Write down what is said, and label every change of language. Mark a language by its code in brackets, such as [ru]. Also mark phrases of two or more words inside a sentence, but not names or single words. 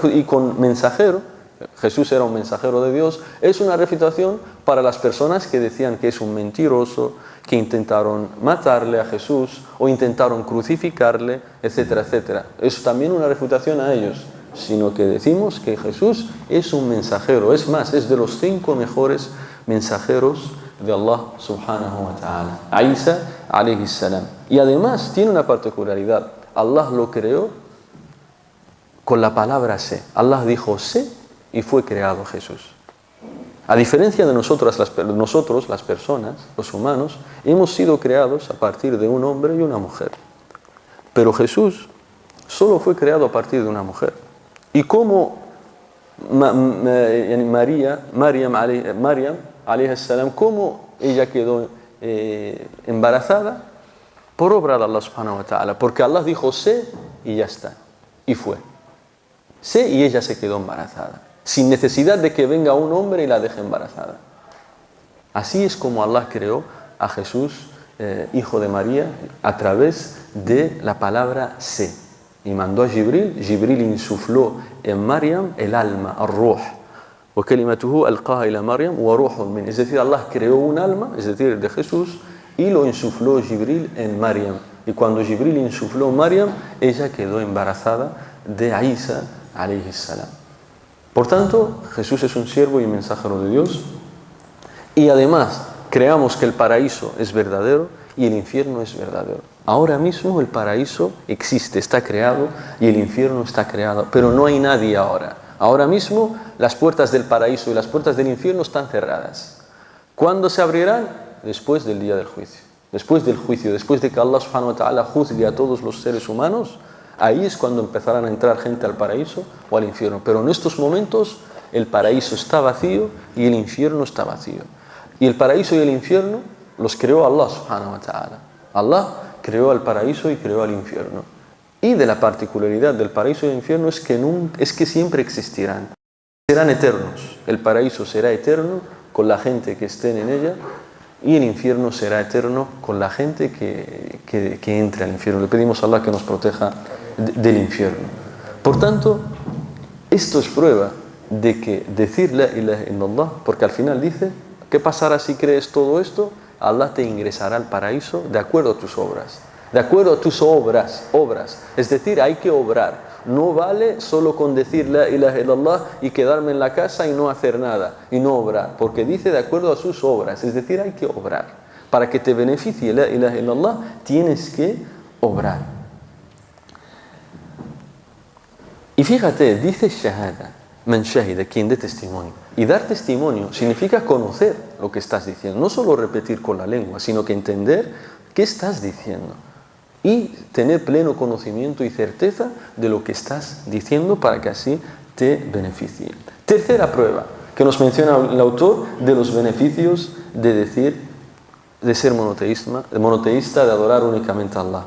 [es] Y con mensajero, Jesús era un mensajero de Dios, es una refutación para las personas que decían que es un mentiroso, que intentaron matarle a Jesús o intentaron crucificarle, etcétera, etcétera. Es también una refutación a ellos, sino que decimos que Jesús es un mensajero, es más, es de los 5 mejores mensajeros de [ar] الله سبحانه وتعالى, عيسى عليه السلام. [es] Y además tiene una particularidad, Allah lo creó con la palabra sé. Allah dijo sé y fue creado Jesús. A diferencia de nosotros, las personas, los humanos, hemos sido creados a partir de un hombre y una mujer. Pero Jesús solo fue creado a partir de una mujer. Y como [ar] مريم عليه السلام, [es] ¿cómo ella quedó embarazada? Por obra de [ar] الله سبحانه وتعالى. [es] Porque Allah dijo sé y ya está. Y fue. Sé y ella se quedó embarazada. Sin necesidad de que venga un hombre y la deje embarazada. Así es como Allah creó a Jesús, hijo de María, a través de la palabra sé. Y mandó a Jibril, Jibril insufló en Maryam el alma, al-ruh. [ar] وَكَلِمَتُهُ أَلْقَاهَا إِلَى مَرْيَمَ وَرُوحٌ مِنْهُ. [es] Es decir, Allah creó un alma, es decir, de Jesús, y lo insufló Jibril en Maryam. Y cuando Jibril insufló Maryam, ella quedó embarazada de [ar] عيسى عليه السلام. [es] Por tanto, Jesús es un siervo y mensajero de Dios. Y además, creamos que el paraíso es verdadero y el infierno es verdadero. Ahora mismo el paraíso existe, está creado, y el infierno está creado, pero no hay nadie ahora. Ahora mismo las puertas del paraíso y las puertas del infierno están cerradas. ¿Cuándo se abrirán? Después del día del juicio. Después del juicio, después de que [ar] الله سبحانه وتعالى [es] juzgue a todos los seres humanos, ahí es cuando empezarán a entrar gente al paraíso o al infierno. Pero en estos momentos el paraíso está vacío y el infierno está vacío. Y el paraíso y el infierno los creó [ar] الله سبحانه وتعالى. [es] Allah creó el paraíso y creó el infierno. Y de la particularidad del paraíso y el infierno es que siempre existirán. Serán eternos. El paraíso será eterno con la gente que esté en ella, y el infierno será eterno con la gente que entre al infierno. Le pedimos a Allah que nos proteja del infierno. Por tanto, esto es prueba de que decir [ar] لا إله إلا الله, [es] porque al final dice, ¿qué pasará si crees todo esto? Allah te ingresará al paraíso de acuerdo a tus obras. De acuerdo a tus obras. Es decir, hay que obrar. No vale solo con decir [ar] لا إله إلا الله [es] y quedarme en la casa y no hacer nada, y no obrar, porque dice de acuerdo a sus obras, es decir, hay que obrar. Para que te beneficie [ar] لا إله إلا الله, [es] tienes que obrar. Y fíjate, dice shahada, [ar] من شهد, [es] quien dé testimonio. Y dar testimonio significa conocer lo que estás diciendo, no solo repetir con la lengua, sino que entender qué estás diciendo. Y tener pleno conocimiento y certeza de lo que estás diciendo para que así te beneficie. Tercera prueba que nos menciona el autor de los beneficios de ser monoteísta, de adorar únicamente a Allah.